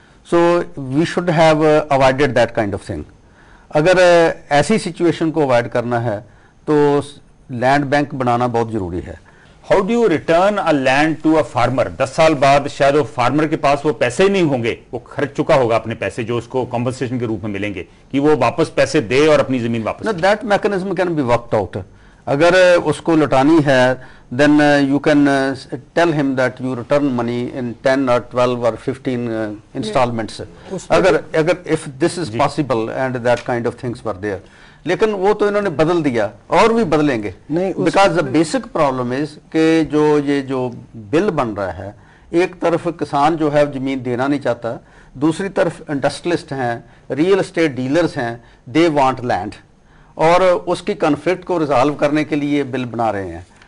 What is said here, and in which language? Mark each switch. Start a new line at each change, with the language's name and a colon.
English: So we should have avoided that kind of thing.
Hindi: अगर ऐसी situation को avoid करना है तो लैंड बैंक बनाना बहुत ज़रूरी है।
English: How do you return a land to a farmer?
Hindi: 10 साल बाद शायद वो फार्मर के पास वो पैसे ही नहीं होंगे, वो खर्च चुका होगा अपने पैसे जो उसको कॉम्पनसेशन के रूप में मिलेंगे, कि वो वापस पैसे दे और अपनी जमीन वापस।
English: That mechanism can be worked out.
Hindi: अगर उसको लौटानी है
English: then you can tell him that you return money in 10 or 12 or 15 installments.
Hindi: अगर
English: if this is possible and that kind of things were there,
Hindi: लेकिन वो तो इन्होंने बदल दिया और भी बदलेंगे नहीं,
English: because the basic problem is
Hindi: कि जो बिल बन रहा है, एक तरफ किसान जो है जमीन देना नहीं चाहता, दूसरी तरफ इंडस्ट्रियलिस्ट हैं, रियल एस्टेट डीलर्स हैं,
English: they want land,
Hindi: और उसकी कॉन्फ्लिक्ट को रिजॉल्व करने के लिए बिल बना रहे हैं।